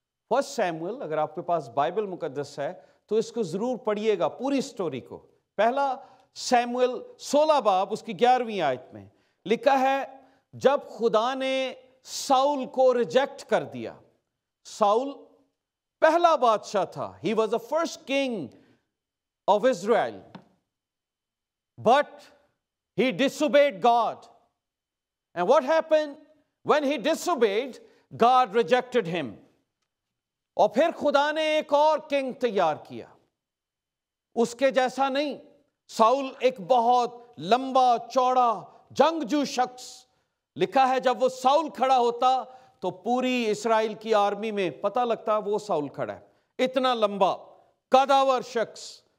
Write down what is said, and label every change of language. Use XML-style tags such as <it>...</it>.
<ur>1 Samuel, اگر آپ کے پاس بائبل مقدس ہے تو اس کو ضرور پڑھیے گا, پوری سٹوری کو. پہلا سیموئیل 16 باب اس کی 11ویں آیت میں لکھا ہے, جب خدا نے ساؤل کو ریجیکٹ کر دیا. ساؤل پہلا بادشاہ تھا.</ur> <en>He was the first king of Israel. But he disobeyed God. And what happened? When he disobeyed, God rejected him.</en> <ur>اور پھر خدا نے ایک اور کنگ تیار کیا, اس کے جیسا نہیں. ساؤل ایک بہت لمبا چوڑا جنگجو شخص. لکھا ہے جب وہ ساؤل کھڑا ہوتا تو پوری اسرائیل کی آرمی میں پتہ لگتا وہ ساؤل کھڑا ہے, اتنا لمبا قداور شخص.</ur>